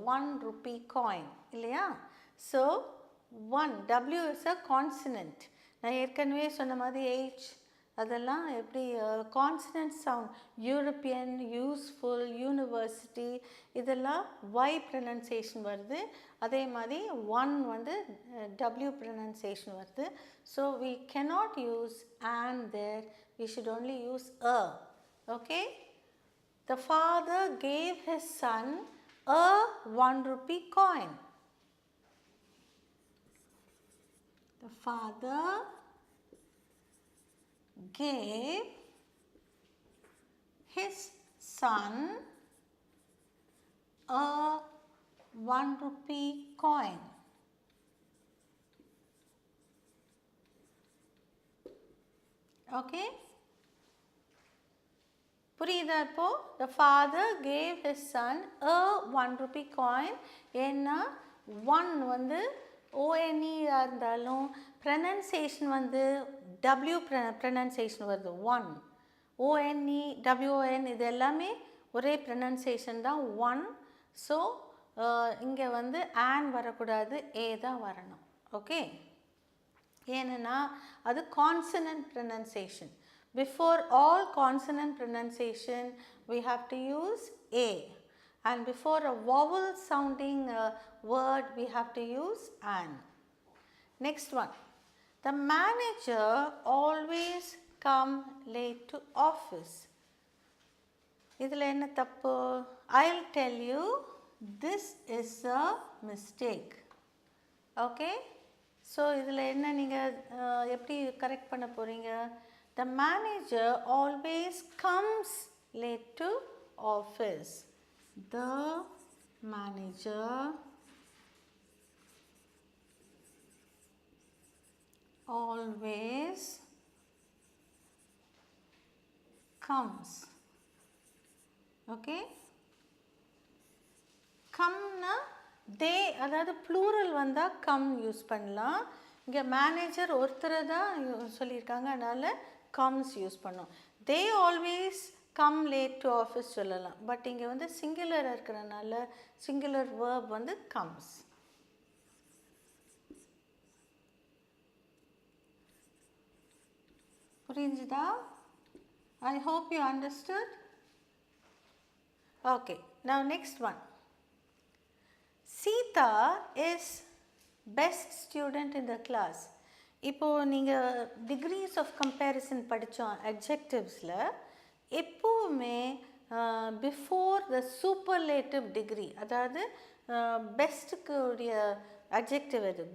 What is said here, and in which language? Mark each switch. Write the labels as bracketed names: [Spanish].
[English] 1 rupee [Tamil] coin இல்லையா? [English] So 1 W is a consonant. [Tamil] நான் ஏற்கனவே சொன்ன மாதிரி H அதெல்லாம் எப்படி consonant sound, European, useful, university இதெல்லாம் Y ப்ரனன்சியேஷன் வருது. அதே மாதிரி 1 வந்து W ப்ரனன்சியேஷன் வருது. [English] So we cannot use and there, we should only use a. Okay, the father gave his son a 1 rupee coin. The father gave his son a 1 rupee coin. Okay? [Tamil] புரியுதா இப்போ? [English] The father gave his son a 1 rupee coin. [Tamil] ஏன்னா 1 வந்து ONE இருந்தாலும் pronunciation வந்து W pronunciation வருது 1. ONE, WON இது எல்லாமே ஒரே pronunciation தான் 1. ஸோ இங்கே வந்து an வரக்கூடாது, A தான் வரணும். [English] Okay? [Tamil] ஏன்னா அது consonant pronunciation. [English] Before all consonant pronunciation, we have to use A. And before a vowel sounding word, we have to use an. Next one. The manager always come late to office. [Tamil] இதில் என்ன தப்பு? [English] I'll tell you, this is a mistake. Okay? [Tamil] So, இதில் என்ன நீங்கள் எப்படி correct பண்ண போகிறீங்க? [English] The manager always comes late to office. The manager always comes. Okay? Come na they, [Tamil] அதாவது plural வந்தால் come யூஸ் பண்ணலாம். இங்கே மேனேஜர் ஒருத்தரை தான் சொல்லியிருக்காங்க, அதனால் comes யூஸ் பண்ணோம். [English] They always come late to office சொல்லலாம். [Tamil] பட் இங்கே வந்து சிங்குலர் இருக்கிறனால சிங்குலர் verb வந்து comes. புரிஞ்சுதா? [English] I hope you understood. Okay, now next one. Sita is best student in the class. [Tamil] இப்போது நீங்கள் டிகிரிஸ் ஆஃப் கம்பேரிசன் படித்தோம் அட்ஜெக்டிவ்ஸில். எப்போவுமே பிஃபோர் த சூப்பர்லேட்டிவ் டிகிரி, அதாவது பெஸ்ட்டுக்கு உடைய அட்ஜெக்டிவ் எது?